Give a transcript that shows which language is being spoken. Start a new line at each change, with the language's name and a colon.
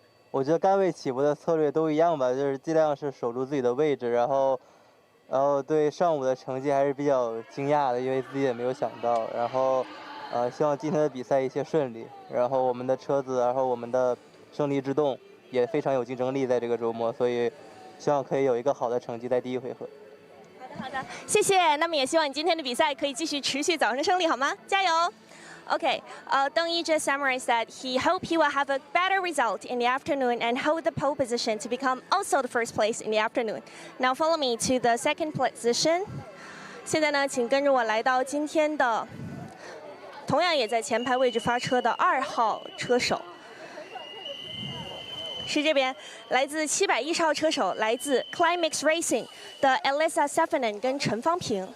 Chinese: 我觉得杆位起步的策略都一样吧，就是尽量是守住自己的位置，然后对上午的成绩还是比较惊讶的，因为自己也没有想到，然后希望今天的比赛一切顺利，然后我们的车子，然后我们的胜利之洞也非常有竞争力，在这个周末，所以希望可以有一个好的成绩在第1回合。好的，谢谢。那么也希望你今天的比赛可以继续持续早上胜利，好吗？加油！
English: Okay, Deng Yi just summarized that he hoped he will have a better result in the afternoon and hold the pole position to become also the first place in the afternoon. Now follow me to the 2nd position.
Chinese: 现在呢，请跟着我来到今天的同样也在前排位置发车的2号车手。是这边来自710号车手，来自 Climax Racing 的 Elias Safinen 跟陈方平。